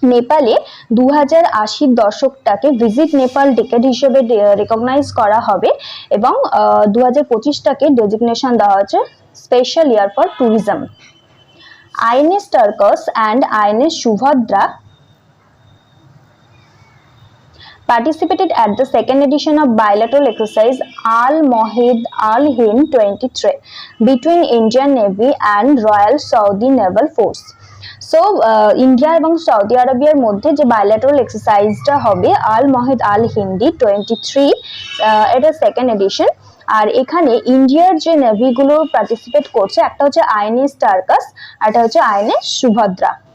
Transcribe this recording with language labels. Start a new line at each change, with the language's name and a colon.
Bangla: নেপালে 2080 দশকটাকে visit Nepal decade হিসেবে recognise করা হবে এবং 2025টাকে ডেজিগনেশন দেওয়া হচ্ছে
English: Special year for tourism. INS Turkus and INS Subhadra participated at the second edition of bilateral exercise Al Mohid Al Hind 23 between Indian Navy and Royal Saudi Naval Force.
Bangla: So India এবং Saudi আরবিয়ার মধ্যে যে bilateral এক্সারসাইজটা হবে আল মহিদ আল হিন্দি 23, এটা second addition. আর এখানে ইন্ডিয়ার যে নেভিগুলো participate করছে একটা হচ্ছে আইএনএস টার্কাস আর একটা হচ্ছে আইএনএস সুভদ্রা।